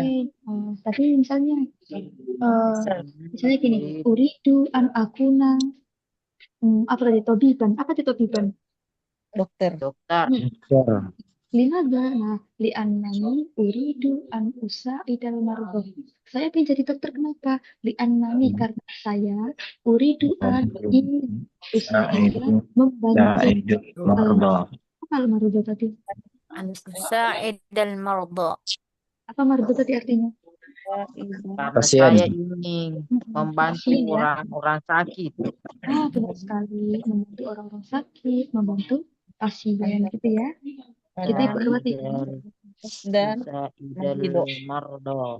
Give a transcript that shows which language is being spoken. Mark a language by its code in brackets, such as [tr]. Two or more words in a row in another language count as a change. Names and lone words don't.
[id] Tapi misalnya Misal, misalnya gini, [ar] أريد أن أكون [id] apa tadi tobiban? Apa itu tobiban? dokter. dokter. Dokter. [ar] Limadha? Nah, لأنني أريد أن أساعد المرحوم. [id] Saya ingin jadi dokter kenapa? Li'annani karena saya [ar] أريد أن [id] ingin usa'ida membantu [ar] ساعد المرضى. [id] apa marhum tadi? [ar] أن تساعد المرضى. [id] Apa marhum tadi artinya? Karena Pasien. saya ingin membantu Pasien ya. orang-orang sakit. Benar sekali. Membantu orang-orang sakit, membantu pasien gitu ya. Gitu ya, Bu Erwati. Dan [ar] ساعد المرضى.